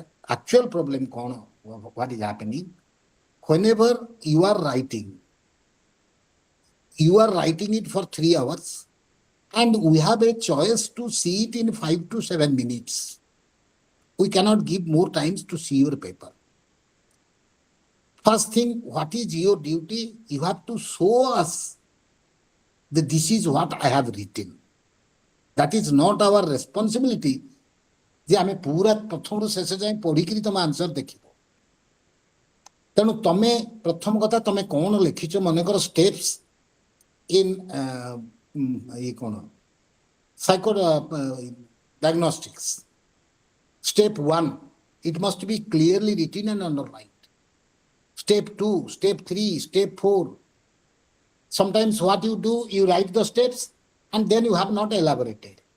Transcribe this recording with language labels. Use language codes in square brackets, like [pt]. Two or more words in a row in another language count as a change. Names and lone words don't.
[en] Actual problem, what is happening? Whenever you are writing it for 3 hours, and we have a choice to see it in 5 to 7 minutes. We cannot give more times to see your paper. First thing, what is your duty? You have to show us that this is what I have written. That is not our responsibility. [or] ଯେ ଆମେ ପୁରା ପ୍ରଥମରୁ ଶେଷ ଯାଏଁ ପଢିକିରି ତମ ଆନ୍ସର ଦେଖିବ। ତେଣୁ ତମେ ପ୍ରଥମ କଥା ତମେ କଣ ଲେଖିଛ ମନେକର [en] steps in [or] ଇଏ କଣ [en] psycho diagnostics. Step 1, it must be clearly written and underlined. Step 2, step 3, step 4. Sometimes what you do, you write the steps and then you have not elaborated.